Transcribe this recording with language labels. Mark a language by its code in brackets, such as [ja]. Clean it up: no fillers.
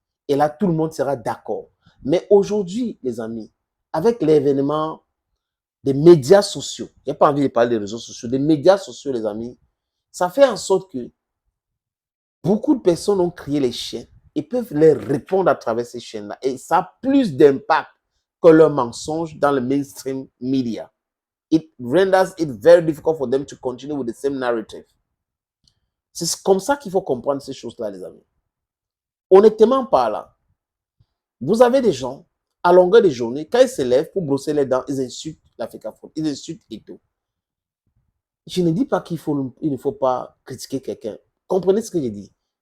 [fr] Et là, tout le monde sera d'accord. Mais aujourd'hui, les amis, avec l'événement des médias sociaux, je n'ai pas envie de parler des réseaux sociaux, des médias sociaux, les amis, ça fait en sorte que beaucoup de personnes ont créé les chaînes et peuvent les répondre à travers ces chaînes-là. Et ça a plus d'impact que leurs mensonges dans le mainstream media. [en] It renders it very difficult for them to continue with the same narrative. [fr] C'est comme ça qu'il faut comprendre ces choses-là, les amis. Honnêtement parlant, vous avez des gens, à longueur de journée, quand ils se lèvent pour brosser les dents, ils insultent l'Africa, ils insultent Eto'o. Je ne dis pas qu'il ne faut pas critiquer quelqu'un. Comprenez ce que je dis.